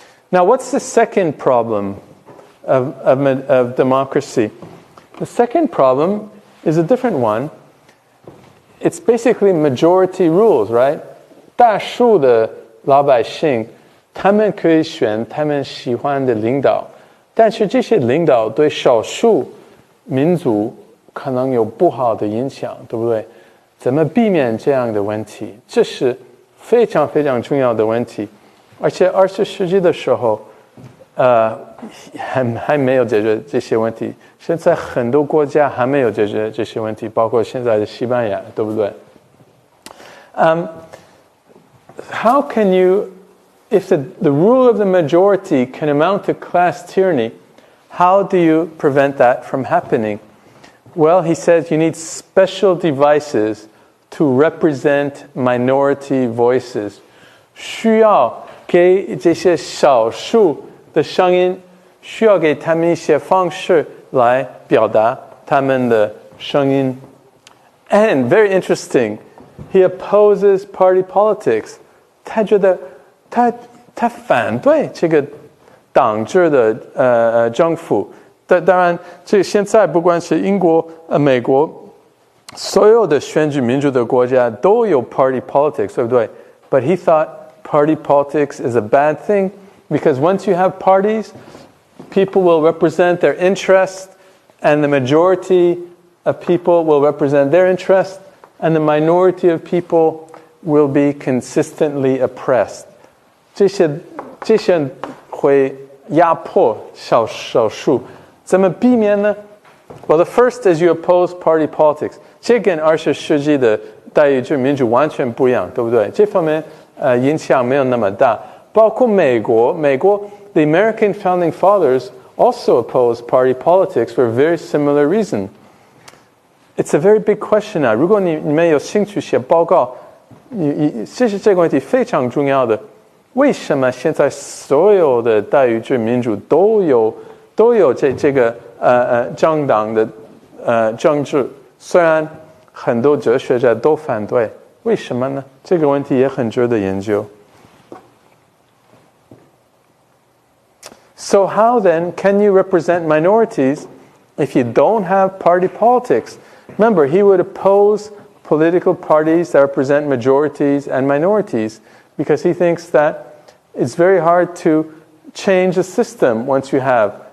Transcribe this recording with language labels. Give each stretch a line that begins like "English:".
English: Now, what's the second problem of democracy? The second problem is a different one. It's basically majority rules, right?
Chinese: 大数的老百姓，他们可以选他们喜欢的领导，但是这些领导对少数民族可能有不好的影响，对不对？怎么避免这样的问题？这是非常非常重要的问题，而且20世纪的时候，还没有解决这些问题。现在很多国家还没有解决这些问题，包括现在的西班牙，对不对？
English: How can you, if the rule of the majority can amount to class tyranny, how do you prevent that from happening? Well, he says you need special devices to represent minority voices.
Chinese: 需要给这些少数的声音，需要给他们一些方式来表达他们的声音。
English: And very interesting, he opposes party politics.
Chinese: 他觉得他反对这个党制的政府。当然，这现在不管是英国、美国，所有的选举民主的国家都有
English: party politics，
Chinese: 对不对？
English: But he thought party politics is a bad thing because once you have parties, people will represent their interests, and the majority of people will represent their interests, and the minority of people will be consistently oppressed.
Chinese: 这些人会压迫少数。怎么避免呢？
English: Well, the first is you oppose party politics.
Chinese: 这跟20世纪的代议制民主完全不一样，对不对？这方面影响没有那么大。包括美国
English: the American founding fathers also opposed party politics for a very similar reason. It's a very big question now.
Chinese: 如果你们有兴趣写报告，这个问题非常重要的。为什么现在所有的代议制民主都有这个政党的政治？虽然很多哲学家都反对，为什么呢？这个问题也很值得研究。
English: So how then can you represent minorities if you don't have party politics? Remember, he would oppose political parties that represent majorities and minorities because he thinks that it's very hard to change the system once you have.